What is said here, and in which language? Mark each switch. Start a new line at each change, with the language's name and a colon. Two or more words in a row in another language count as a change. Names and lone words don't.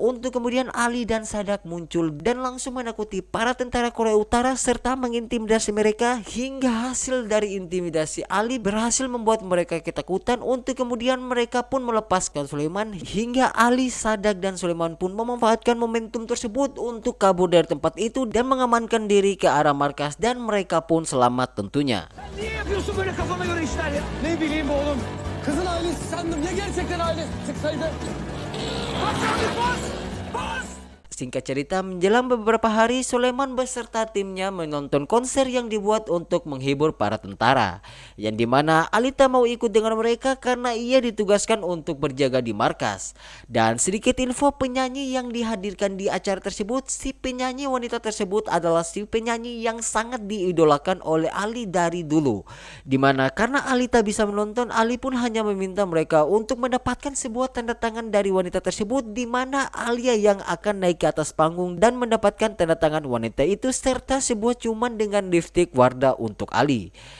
Indonesian: Untuk kemudian Ali dan Sadak muncul dan langsung menakuti para tentara Korea Utara serta mengintimidasi mereka, hingga hasil dari intimidasi Ali berhasil membuat mereka ketakutan. Untuk kemudian mereka pun melepaskan Sulaiman, hingga Ali, Sadak dan Sulaiman pun memanfaatkan momentum tersebut untuk kabur dari tempat itu dan mengamankan diri ke arah markas, dan mereka pun selamat tentunya.
Turkish: Niye yapıyorsun böyle kafana göre işler ya? Ne bileyim oğlum. Kızın ailesi sandım. Ya gerçekten ailesi çıksaydı? Bas abi bas! Bas!
Indonesian: Singkat cerita, menjelang beberapa hari Sulaiman beserta timnya menonton konser yang dibuat untuk menghibur para tentara, yang dimana Ali tak mau ikut dengan mereka karena ia ditugaskan untuk berjaga di markas. Dan sedikit info penyanyi yang dihadirkan di acara tersebut, si penyanyi wanita tersebut adalah si penyanyi yang sangat diidolakan oleh Ali dari dulu, dimana karena Ali tak bisa menonton, Ali pun hanya meminta mereka untuk mendapatkan sebuah tanda tangan dari wanita tersebut, dimana Alia yang akan naik ke atas panggung dan mendapatkan tanda tangan wanita itu serta sebuah ciuman dengan lipstik Wardah untuk Ali.